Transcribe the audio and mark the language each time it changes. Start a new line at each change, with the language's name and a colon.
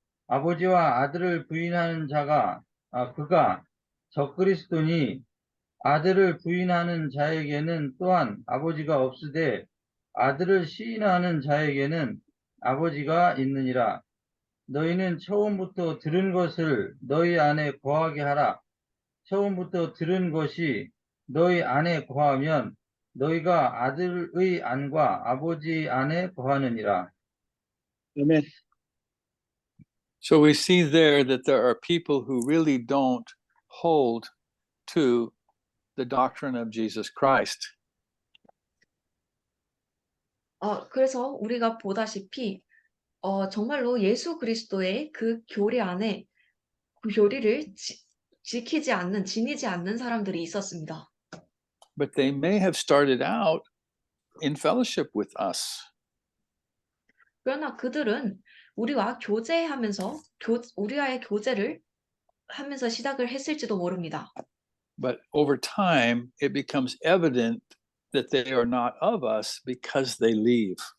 Korean: 아버지와 아들을 부인하는 자가 그가 적그리스도니 아들을 부인하는 자에게는 또한 아버지가 없으되 아들을 시인하는 자에게는 아버지가 있느니라. 너희는 처음부터 들은 것을 너희 안에 거하게 하라. 처음부터 들은 것이 너희 안에 거하면 너희가 아들의 안과 아버지의 안에 거하느니라. 아멘.
English: So we see there that there are people who really don't hold to the doctrine of Jesus Christ.
Korean: 그래서 우리가 보다시피 정말로 예수 그리스도의 그 교리 안에 그 교리를 지키지 않는, 지니지 않는 사람들이 있었습니다.
English: But they may have started out in fellowship with us.
Korean: 그러나 그들은 우리와 교제하면서 우리와의 교제를 하면서 시작을 했을지도 모릅니다.
English: But over time, it becomes evident that they are not of us because they leave.